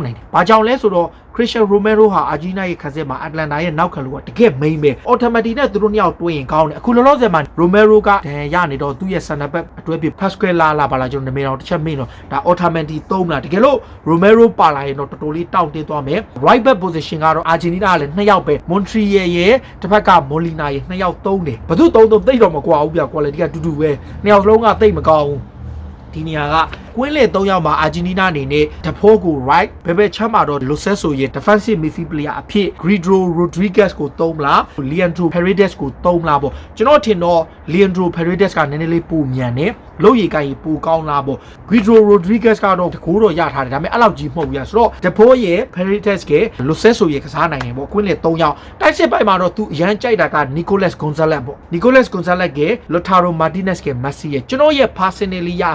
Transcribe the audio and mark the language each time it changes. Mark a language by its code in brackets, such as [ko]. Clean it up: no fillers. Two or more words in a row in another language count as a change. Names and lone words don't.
[my] နိုင်တယ်။ဘာကြောင့်လဲဆိုတော့ Christian Romero ဟာအာဂျင်တီးနားရဲ့ခန်းစစ်မှာ Atlanta ရဲ့နောက်ခံလို့ကတကယ် main ပဲ။ Otamendi နဲ့သူတို့နှစ်ယောက်တွဲရင်ကောင်းတယ်။အခုလောလောဆယ်မှာ Romero ကရနေတော့သူ့ရဲ့ [en] center back [my] အတွဲပြ Pascual လာပါလားကျွန်တော်နာမည်တော့တစ်ချက်မေးတော့ဒါ Otamendi သုံးလားတကယ်လို့ Romero ပါလာရင်တော့တော်တော်လေးတောင့်တင်းသွားမယ် [en] right back position [my] ကတော့အာဂျင်တီးနားကလည်း2ယောက်ပဲ Montreal ရဲ့တစ်ဖက်က Molina ရဲ့2ယောက်သုံးတယ်ဘယ်သူသုံးသိတော့မကွာဘူးပြ quality ကတူတူပဲ2ယောက်လုံးကသိမ ကောင်းဘူးဒီနေရာကကွင်းလေ3ယောက်မှာအာဂျင်တီးနားအနေနဲ့တဖိုးကို right ဘယ်ဘက်ချမ်းမှာတော့ Locesso ရဲ့ [en] defensive midfield player [my] အဖြစ် Guido Rodriguez ကိုသုံးလား Leandro Paredes ကိုသုံးလားပေါ့ကျွန်တော်ထင်တော့ Leandro Paredes ကနည်းနည်းလေးပိုမြန်တယ်လို့ရည်ကိုင်ပိုကောင်းလားပေါ့ Guido Rodriguez ကတော့တကိုးတော့ရထားတယ်ဒါပေမဲ့အဲ့လောက်ကြီးမဟုတ်ဘူးရဆိုတော့တဖိုးရဲ့ Paredes က Locesso ရဲ့ကစားနိုင်တယ်ပေါ့ကွင်းလေ3ယောက်တိုက်စစ်ပိုင်းမှာတော့သူအရန်ကြိုက်တာက Nicolas Gonzalez ပေါ့ Nicolas Gonzalez က Lautaro Martinez က Messi ရဲ့ကျွန်တော်ရဲ့ personally ရ